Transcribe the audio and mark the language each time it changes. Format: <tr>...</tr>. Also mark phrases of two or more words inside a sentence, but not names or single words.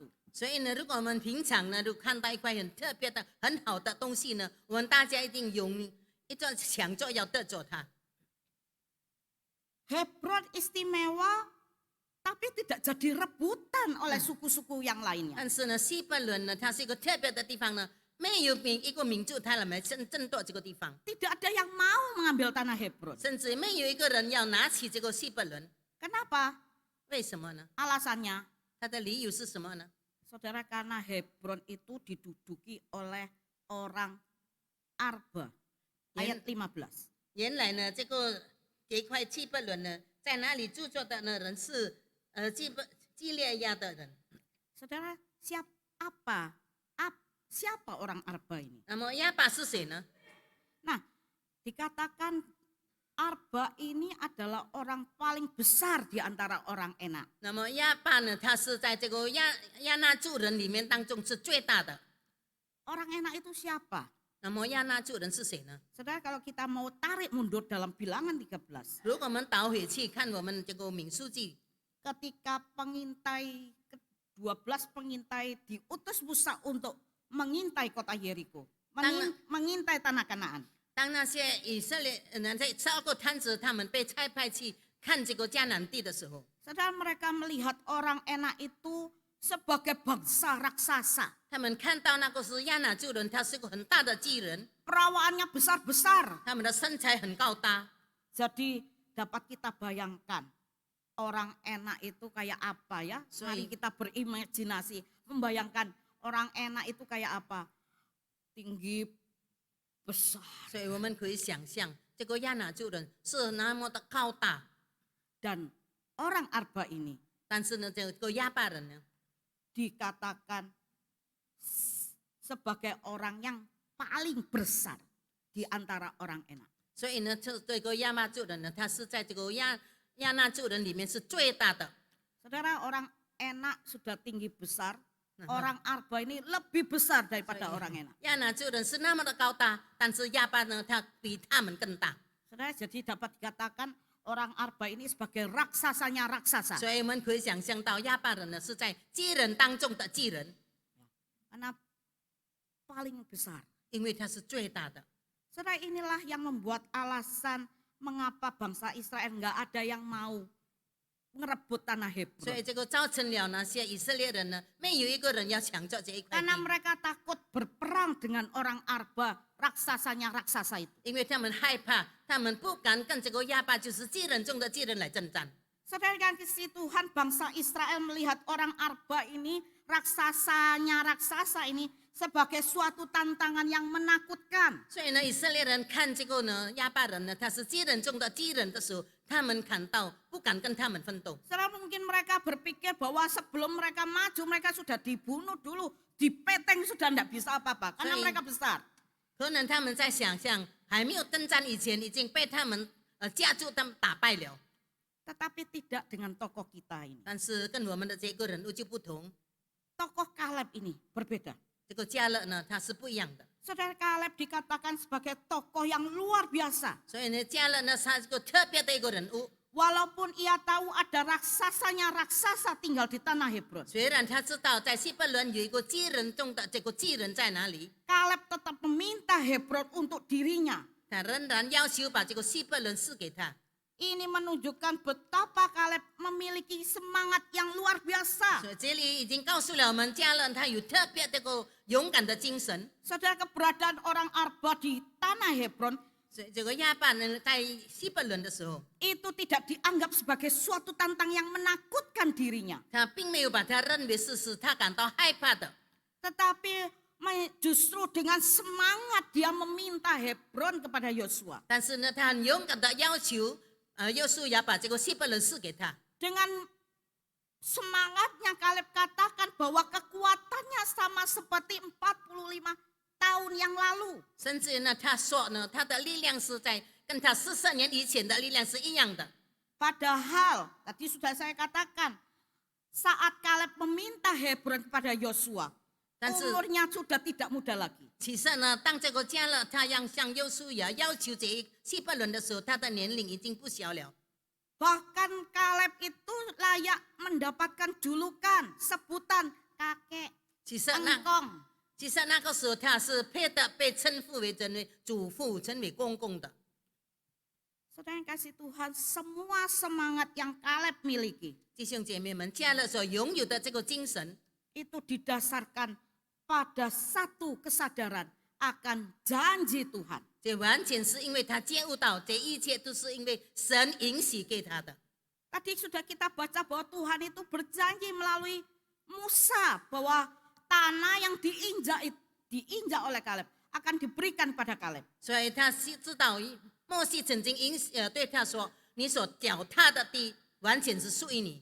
<zh>所以呢，如果我们平常呢，如果看到一块很特别的、很好的东西呢，我们大家一定有一种想着要得着它。</zh> <id>Hebron istimewa, tapi tidak jadi rebutan oleh suku-suku yang lainnya.</id> <zh>但是呢，希伯伦呢，它是一个特别的地方呢，没有一个民族他来争夺这个地方，</zh> <id>Tidak ada yang mau mengambil tanah Hebron.</id> <zh>甚至没有一个人要拿起这个希伯伦。</zh> <id>Kenapa?</id> <zh>为什么呢？</zh> <id>Alasannya,</id> <zh>它的理由是什么呢？</zh> <id>saudara, karena Hebron itu diduduki oleh orang Arba. Ayat 15.</id> <zh>原来呢，这一块希伯伦呢，在那里住着的呢人是基列亚的人。</zh> <id>Saudara, siapa orang Arba ini?</id> <zh>那么亚巴是谁呢？</zh> <id>Nah, dikatakan Arba ini adalah orang paling besar di antara orang Enak.</id> <zh>那么亚巴呢，他是在这个亚纳族人里面当中是最大的。</zh> <id>Orang Enak itu siapa?</id> <zh>那么亚纳族人是谁呢？</zh> <id>Saudara, kalau kita mau tarik mundur dalam bilangan 13,</id> <zh>如果我们倒回去看我们这个民数记，</zh> <id>ketika pengintai 12 pengintai diutus Musa untuk mengintai kota Yeriko, mengintai tanah Kanaan.</id> <zh>当那些以色列人在12个探子他们被差派去看这个迦南地的时候，</zh> <id>Saudara, mereka melihat orang Enak itu sebagai bangsa raksasa.</id> <zh>他们看到那个是亚衲族人，他是个很大的巨人，</zh> <id>Perawaannya besar-besar.</id> <zh>他们的身材很高大。</zh> <id>Jadi dapat kita bayangkan orang enak itu kayak apa ya? Mari kita berimajinasi, membayangkan orang enak itu kayak apa? Tinggi, besar.</id> <zh>所以我们可以想象，这个亚衲族人是那么的高大，</zh> <id>Dan orang Arba ini</id> <zh>但是呢，这个亚巴人呢，</zh> <id>dikatakan sebagai orang yang paling besar di antara orang enak.</id> <zh>所以呢，这个亚衲族人呢，他是在这个亚衲族人里面是最大的。</zh> <id>Saudara, orang enak sudah tinggi besar, orang Arba ini lebih besar daripada orang enak.</id> <zh>亚衲族人是那么的高大，但是亚巴呢，他比他们更大。</zh> <id>Saudara, jadi dapat dikatakan orang Arba ini sebagai raksasanya raksasa.</id> <zh>所以我们可以想象到亚巴人呢是在巨人当中的巨人，</zh> <id>Karena paling besar.</id> <zh>因为他是最大的。</zh> <id>Saudara, inilah yang membuat alasan mengapa bangsa Israel nggak ada yang mau ngerebut tanah</id> <zh>所以</zh> <id>Hebron.</id> <zh>这个造成了那些以色列人呢，没有一个人要抢着这一块</zh> <id>Karena</id> <zh>地，</zh> <id>mereka takut berperang dengan orang Arba, raksasanya raksasa itu.</id> <zh>因为他们害怕，他们不敢跟这个亚巴就是巨人中的巨人来征战。</zh> <id>Saudara yang kasih Tuhan, bangsa Israel melihat orang Arba ini, raksasanya raksasa ini sebagai suatu tantangan yang menakutkan.</id> <zh>所以呢，以色列人看这个呢亚巴人呢，他是巨人中的巨人的时候，他们感到不敢跟他们奋斗。</zh> <id>Saudara, mungkin mereka berpikir bahwa sebelum mereka maju, mereka sudah dibunuh dulu, dipeteng sudah tidak bisa apa-apa, karena</id> <en>Sorry.</en> <id>mereka besar.</id> <zh>可能他们在想象还没有征战以前，已经被他们家族他们打败了。</zh> <id>Tetapi tidak dengan tokoh kita ini.</id> <zh>但是跟我们的这个人物就不同，</zh> <id>Tokoh Kaleb ini berbeda.</id> <zh>这个加勒呢，他是不一样的。</zh> <id>Saudara, Kaleb dikatakan sebagai tokoh yang luar biasa.</id> <zh>所以呢，加勒呢，他是个特别的一个人物。</zh> <id>Walaupun ia tahu ada raksasanya raksasa tinggal di tanah Hebron,</id> <zh>虽然他知道在希伯伦有一个巨人中的这个巨人在哪里，</zh> <id>Kaleb tetap meminta Hebron untuk dirinya.</id> <zh>他仍然要求把这个希伯伦赐给他。</zh> <id>Ini menunjukkan betapa Kaleb memiliki semangat yang luar biasa.</id> <zh>所以这里已经告诉了我们，加勒他有特别这个勇敢的精神。</zh> <id>Saudara, keberadaan orang Arba di tanah Hebron</id> <zh>所以这个亚巴呢，在希伯伦的时候，</zh> <id>itu tidak dianggap sebagai suatu tantang yang menakutkan dirinya.</id> <zh>他并没有把他认为是他感到害怕的。</zh> <id>Tetapi justru dengan semangat dia meminta Hebron kepada Yosua.</id> <zh>但是呢，他很勇敢的要求，约书亚把这个希伯伦赐给他。</zh> <id>Dengan semangatnya Kaleb katakan bahwa kekuatannya sama seperti 45 tahun yang lalu.</id> <zh>甚至呢，他说呢，他的力量是在跟他40年以前的力量是一样的。</zh> <id>Padahal tadi sudah saya katakan saat Kaleb meminta Hebron kepada Yosua,</id> <zh>但是</zh> <id>umurnya sudah tidak muda lagi.</id> <zh>其实呢，当这个加勒他要向约书亚要求这一希伯伦的时候，他的年龄已经不小了。</zh> <id>Bahkan Kaleb itu layak mendapatkan julukan, sebutan kakek</id> <zh>其实那</zh> <id>engkong.</id> <zh>其实那个时候他是配的被称呼为祖父，称为公公的。</zh> <id>Saudara yang kasih Tuhan, semua semangat yang Kaleb miliki</id> <zh>弟兄姐妹们，加勒所拥有的这个精神，</zh> <id>itu didasarkan pada satu kesadaran akan janji Tuhan.</id> <zh>这完全是因为他觉悟到这一切都是因为神允许给他的。</zh> <id>Tadi sudah kita baca bahwa Tuhan itu berjanji melalui Musa bahwa tanah yang diinjak oleh Kaleb akan diberikan pada Kaleb.</id> <zh>所以他是知道摩西曾经对他说：“你所脚踏的地完全是属于你。”</zh>